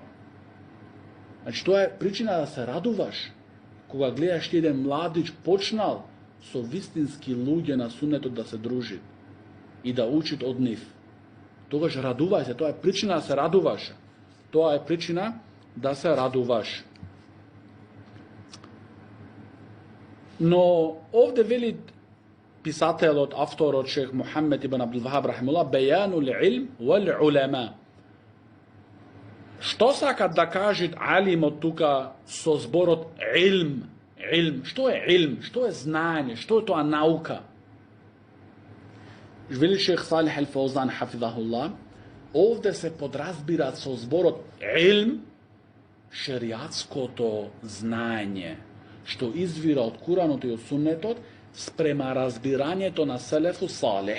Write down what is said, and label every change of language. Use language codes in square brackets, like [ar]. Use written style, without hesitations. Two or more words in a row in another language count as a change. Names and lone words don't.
[mk] Значи, тоа е причина да се радуваш, кога гледаш еден младич почнал со вистински луѓе на суннетот да се дружи и да учит од нив. Тогаш радувај се, тоа е причина да се радуваш. Тоа е причина да се радуваш. Но овде вели писателот, авторот шех Мухаммед ибн Абдул Вахаб рахимуллах, [ar] بيان العلم والعلماء. [mk] Што сакат да кажат алимот тука со зборот илм? Илм. Што е илм? Што е знање? Што е тоа наука? Вели шех Салих ал-Фаузан хафизахуллах, овде се подразбира со зборот илм шеријатското знање, што извира од Куранот и од Суннетот спрема разбирањето на [ar] السلف الصالح.